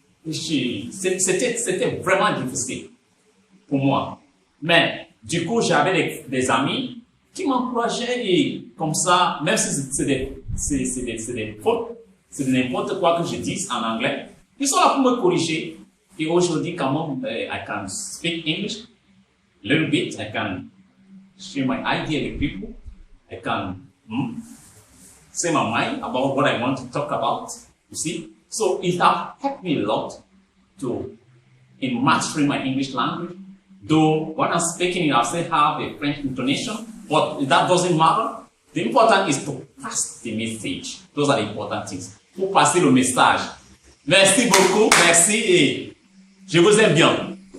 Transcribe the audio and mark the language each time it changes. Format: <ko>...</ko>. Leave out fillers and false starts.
<fr>C'était vraiment difficile pour moi. Mais du coup, j'avais des amis qui m'encourageaient et comme ça, même si c'est des fautes, c'est n'importe quoi que je dise en anglais, ils sont là pour me corriger. Et aujourd'hui, quand même,</fr> <en>I can speak English a little bit. I can share my idea with people. I can say my mind about what I want to talk about. You see? So it has helped me a lot in mastering my English language. Though when I'm speaking, I still have a French intonation, but that doesn't matter. The important is to pass the message. Those are the important things.</en> <fr>Pour passer le message. Merci beaucoup, merci et je vous aime bien.</fr>